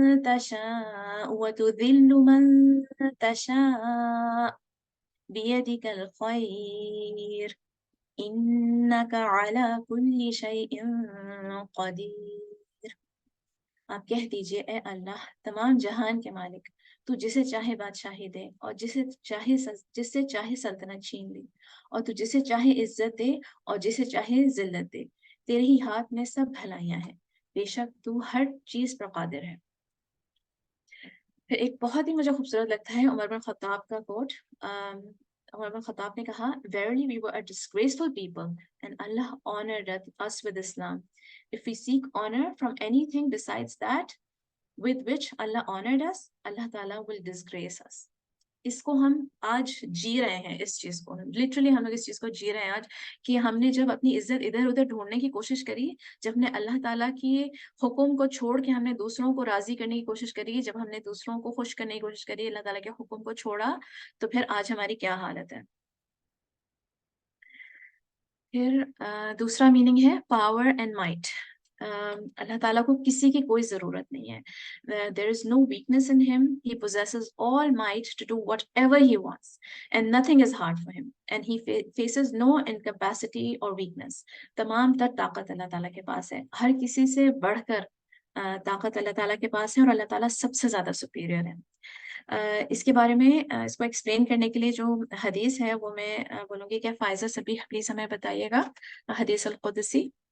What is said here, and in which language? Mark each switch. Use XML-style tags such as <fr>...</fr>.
<ar>تشاء وتذل من تشاء بيدك الخير إنك على كل شيء قدير۔</ar> <ur>آپ کہہ دیجئے اے اللہ تمام جہان کے مالک، تو جسے چاہے بادشاہی دے اور جس سے چاہے سلطنت چھین لی، اور تو جسے چاہے عزت دے اور جسے چاہے ذلت دے، تیرے ہی ہاتھ میں سب بھلائیاں ہیں، بے شک تو ہر چیز پر قادر ہے۔ پھر ایک بہت ہی مجھے خوبصورت لگتا ہے عمر بن خطاب کا کوٹ۔ عمر بن خطاب نے کہا</ur> <en>Verily we were a disgraceful people and Allah honored us with Islam. If we seek honor from anything besides that with which Allah honored us, Allah Ta'ala will disgrace us.</en> <ur>اس کو ہم آج جی رہے ہیں، اس چیز کو لٹرلی ہم لوگ اس چیز کو جی رہے ہیں آج، کہ ہم نے جب اپنی عزت ادھر ادھر ڈھونڈنے کی کوشش کری، جب نے اللہ تعالیٰ کی حکم کو چھوڑ کے ہم نے دوسروں کو راضی کرنے کی کوشش کری، جب ہم نے دوسروں کو خوش کرنے کی کوشش کری، اللہ تعالیٰ کے حکم کو چھوڑا، تو پھر آج ہماری کیا حالت ہے۔ پھر دوسرا میننگ ہے پاور اینڈ مائٹ۔ اللہ تعالیٰ کو کسی کی کوئی ضرورت نہیں ہے۔</ur> <en>There is no weakness in him. He possesses all might to do whatever he wants, and nothing is hard for him. And he faces no incapacity or weakness.</en> <ur>تمام تر طاقت اللہ تعالیٰ کے پاس ہے، ہر کسی سے بڑھ کر طاقت اللہ تعالیٰ کے پاس ہے، اور اللہ تعالیٰ سب سے زیادہ سپیریئر ہے۔ اس کے بارے میں اس کو ایکسپلین کرنے کے لیے جو حدیث ہے وہ میں بولوں گی کہ فائزہ سبیح پلیز ہمیں بتائیے گا، حدیث القدسی۔</ur>